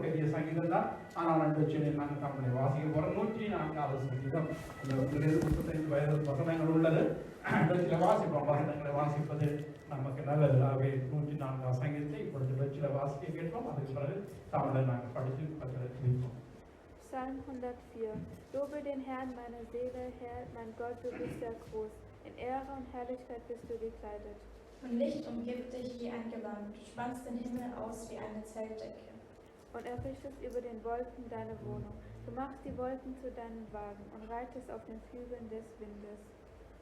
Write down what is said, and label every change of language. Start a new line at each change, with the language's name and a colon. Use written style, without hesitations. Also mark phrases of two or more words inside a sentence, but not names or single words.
Tamil: பெரிய சங்கீதம் தான், ஆனால் நடுவச்சியில் நாங்கள் தமிழை வாசிக்க போகிறோம். 104வது சங்கீதம். இந்த 35 வயது வசனங்கள் உள்ளது. நடுவச்சியில் வாசிப்போம். வசனங்களை வாசிப்பது நமக்கு நல்லது. ஆகவே 104வது சங்கீதத்தை இப்பொழுது நடுவச்சியில் வாசிக்க கேட்போம். அதுக்கு பிறகு தமிழை நாங்கள் படித்து பக்கத்தில் வைப்போம்.
German: Psalm 104. Lobe den Herrn, meine Seele, Herr, mein Gott, du bist sehr groß. In Ehre und Herrlichkeit bist du gekleidet. Und Licht umgibt dich wie ein Gewand. Du spannst den Himmel aus wie eine Zeltdecke. Und errichtest über den Wolken deine Wohnung. Du machst die Wolken zu deinen Wagen und reitest auf den Flügeln des Windes.